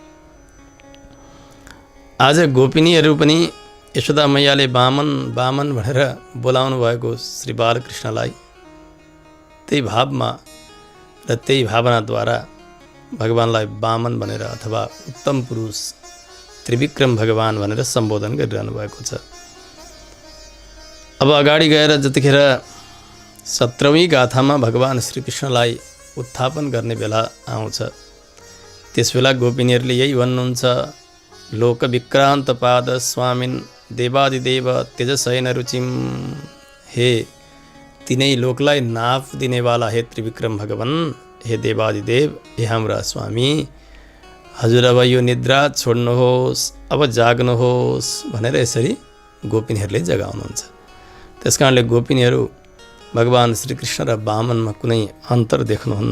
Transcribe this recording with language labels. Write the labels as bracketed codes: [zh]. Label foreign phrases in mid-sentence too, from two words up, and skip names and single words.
[ne] आज गोपिनीहरू पनि यशोदा मैयाले वामन वामन भनेर बोलाउनु भएको श्री बालकृष्णलाई त्यही भावमा र त्यही भावनाद्वारा भगवानलाई वामन भनेर अथवा उत्तम पुरुष त्रिविक्रम भगवान भनेर सम्बोधन गरिरहनु भएको छ। अब अगाडि गएर जतिखेर 17औं गाथामा भगवान श्रीकृष्णलाई उत्थापन गर्ने बेला आउँछ, त्यसबेला गोपिनीहरूले यही भन्नुहुन्छ, [sa] लोक विक्रान्त पाद स्वामिन देवादिदेव तेजशयन रुचिम। [ne] हे तिनै लोकलाई नाप दिनेवाला हे त्रिविक्रम भगवान, हे देवादिदेव, हे हाम्रा स्वामी, हजुर अब यो निद्रा छोड्नुहोस्, अब जाग्नुहोस् भनेर यसरी गोपिनीहरूले जगाउनुहुन्छ। त्यसकारणले गोपिनीहरू भगवान श्रीकृष्ण र वामनमा कुनै अन्तर देख्नुहुन्न।